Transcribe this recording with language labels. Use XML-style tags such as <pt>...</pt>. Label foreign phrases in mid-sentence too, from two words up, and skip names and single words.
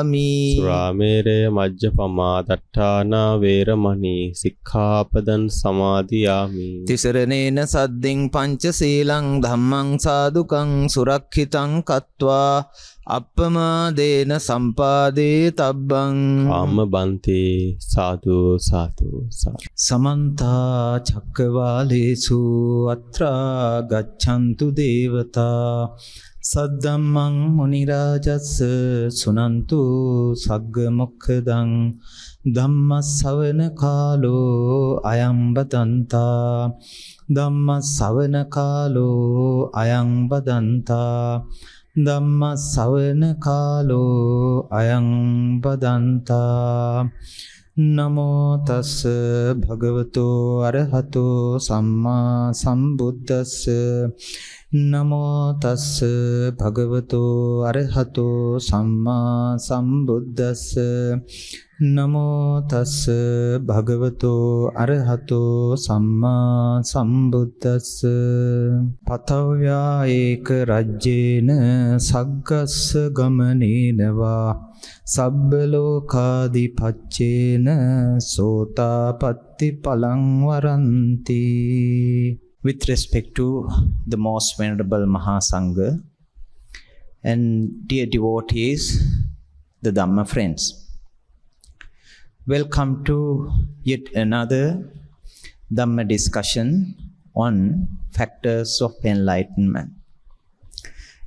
<pi>Surāmēraya majjapamādaṭṭhānā vēramaṇī sikkhapadan samādiyāmi. තිසරණේන සද්දින් පංචශීලං ධම්මං සාදුකං සුරක්ෂිතං කତ୍වා අප්පමාදේන සම්පාදේ තබ්බං. ආමබන්තේ සාදු සාදු සාදු. සමන්තා චක්කවාලේසු අත්‍රා ගච්ඡන්තු දේවතා සද්දම්මං මුනි රාජස්ස සුනන්තු සග්ග මොක්ඛදං ධම්ම ශ්‍රවණ කාලෝ අයං බදන්තා. ධම්ම ශ්‍රවණ කාලෝ අයං බදන්තා. ධම්ම ශ්‍රවණ කාලෝ අයං බදන්තා. නමෝ තස්ස භගවතෝ අරහතෝ සම්මා සම්බුද්දස්ස. නමෝ තස්ස භගවතෝ අරහතෝ සම්මා සම්බුද්දස්ස. නමෝ තස්ස භගවතෝ අරහතෝ සම්මා සම්බුද්දස්ස. පතව්‍යා ඒක රජ්‍යේන සග්ගස්ස ගමනේනවා සබ්බ ලෝකාදිපච්චේන සෝතාපට්ටි පලං වරන්ති.</pi> <en>With respect to the most venerable Mahasangha and dear devotees, the Dhamma friends, welcome to yet another Dhamma discussion on factors of enlightenment.</en>